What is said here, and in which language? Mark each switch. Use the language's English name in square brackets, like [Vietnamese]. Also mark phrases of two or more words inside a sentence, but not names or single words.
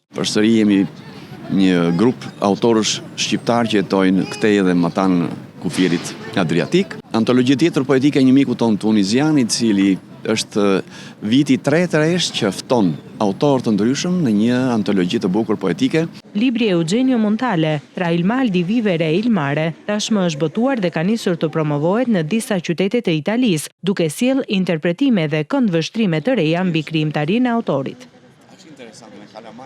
[Albanian] Përsëri jemi një grup autorësh shqiptar që jetojnë këtej dhe më tanë kufirit Adriatik. Antologji tjetër poetike e një miku ton tunizian, i cili është viti 3 rresht që fton autorë të ndryshëm në një antologji të bukur poetike. Libri Eugenio Montale, Tra il mal di vivere e il mare, tashmë është botuar dhe ka nisur të promovohet në disa qytete të Italisë, duke sjell interpretime dhe këndvështrime të reja mbi krijimtarinë e autorit.